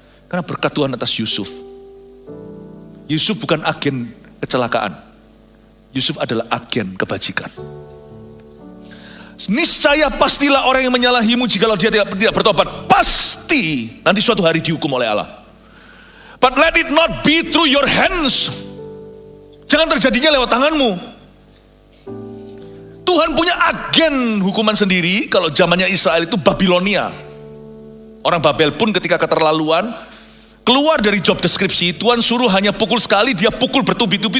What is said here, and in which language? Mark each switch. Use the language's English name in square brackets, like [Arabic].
[Indonesian] Karena berkat Tuhan atas Yusuf. Yusuf bukan agen kecelakaan. Yusuf adalah agen kebajikan. Niscaya pastilah orang yang menyalahimu jikalau dia tidak bertobat. Pasti nanti suatu hari dihukum oleh Allah. [English] But let it not be through your hands. [Indonesian] Jangan terjadinya lewat tanganmu. Tuhan punya agen hukuman sendiri. Kalau zamannya Israel itu Babilonia. Orang Babel pun ketika keterlaluan, keluar dari job deskripsi, Tuhan suruh hanya pukul sekali, dia pukul bertubi-tubi.